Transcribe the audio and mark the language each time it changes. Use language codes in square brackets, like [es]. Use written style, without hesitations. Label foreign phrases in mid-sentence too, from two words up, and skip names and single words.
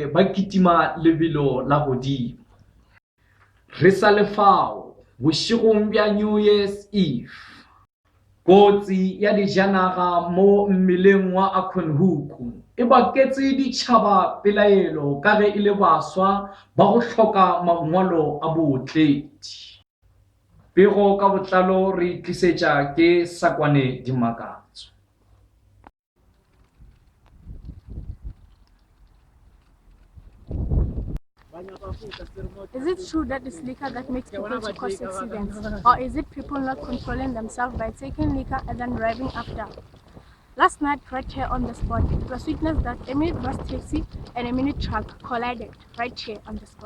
[nso] ba kitima lebelo la godimo re sa lefao bošegong bja [en] New Year's Eve [nso] kotsi ya dijanaga mo mmeleng wa Acornhoek e baketse ditšhaba pelaelo ka ge e le baswa ba go hloka mangwalo a bootledi pego ka botlalo re tlisetša ke Sakwane Dimakatso. [en] Is it true that it's liquor that makes people to cause accidents? Or is it people not controlling themselves by taking liquor and then driving after? Last night, right here on the spot, it was witnessed that a minute bus taxi and a minute truck collided right here on the spot.